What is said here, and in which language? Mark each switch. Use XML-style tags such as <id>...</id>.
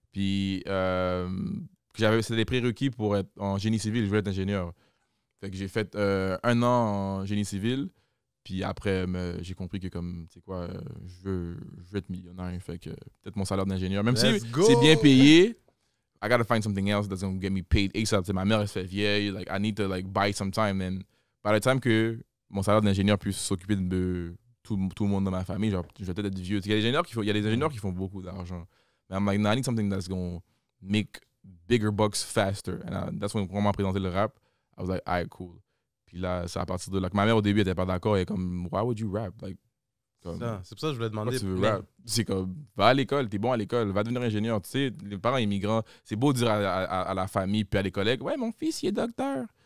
<fr>Puis c'était des prérequis pour être en génie civil, je voulais être ingénieur. Fait que j'ai fait 1 an en génie civil, puis après j'ai compris que comme tu sais quoi, je veux être millionnaire, fait que peut-être mon salaire d'ingénieur, même si</fr> <en>Let's go.</en> <fr>c'est bien payé.</fr> <en>I gotta find something else that's gonna get me paid ASAP. Ma mère elle se fait vieille, like I need to like buy some time. And by the time</en> <fr>que mon salaire d'ingénieur puisse s'occuper de tout le monde dans ma famille, genre je vais peut-être être vieux. Il y a des ingénieurs qui font beaucoup d'argent. Mais</fr> <en>I'm like, no, I need something that's gonna make bigger bucks faster. And that's when</en> <fr>on m'a présenté le rap.</fr> <en>I was like, alright, cool.</en> <fr>Puis là, c'est à partir de là que ma mère au début elle était pas d'accord. Elle est comme,</fr> <en>why would you rap? Like,</en> <fr>comme, C'est pour ça que je voulais pourquoi demander. tu veux mais- rap? C'est comme, va à l'école, t'es bon à l'école, va devenir ingénieur. Tu sais, les parents immigrants, c'est beau de dire à la famille puis à des collègues, ouais, mon fils, il est docteur.</fr>